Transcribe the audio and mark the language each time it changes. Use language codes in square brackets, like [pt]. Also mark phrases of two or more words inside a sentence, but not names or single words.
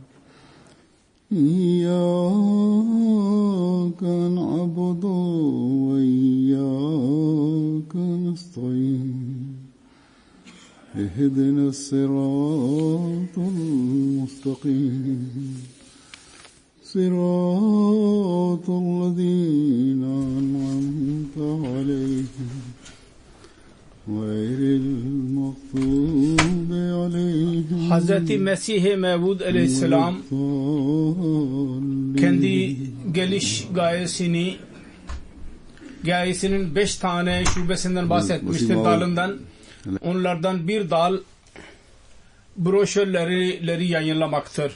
[ar] إياك نعبد وإياك نستعين اهدنا الصراط المستقيم صراط الذين أنعمت عليهم غير المغضوب عليهم. [tr] Hazreti Mesih-i Mevud Aleyhisselam kendi geliş gayesinin 5 tane şubesinden bahsetmiştir, dalından. Onlardan bir dal broşürleri yayınlamaktır.